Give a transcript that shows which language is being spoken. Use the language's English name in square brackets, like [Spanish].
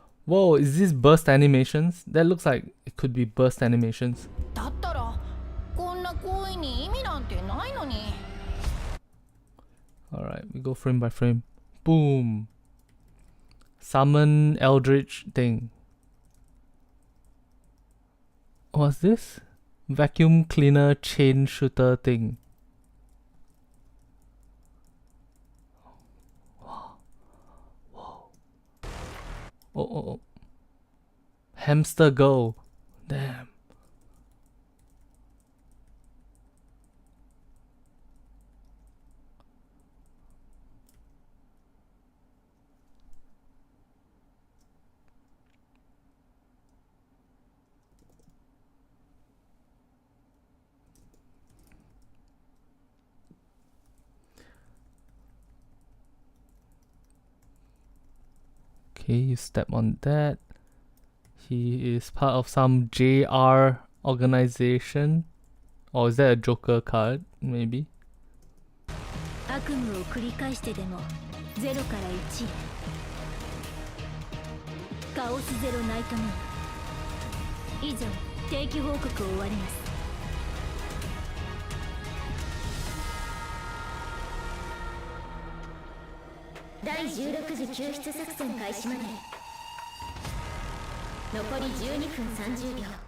[English] Whoa, is this burst animations? That looks like it could be burst animations. [Japanese] だったらこんな行為に意味なんてないのに [English] Alright, we go frame by frame. Boom. Summon Eldritch thing. What's this? Vacuum cleaner chain shooter thing. Whoa. Oh. Hamster go. Damn. Okay, you step on that. He is part of some JR organization. Or is that a Joker card? Maybe. [Japanese] 悪夢を繰り返してでも0から1へカオスゼロナイトムーン以上定期報告を終わります第16次救出作戦開始まで残り12分30秒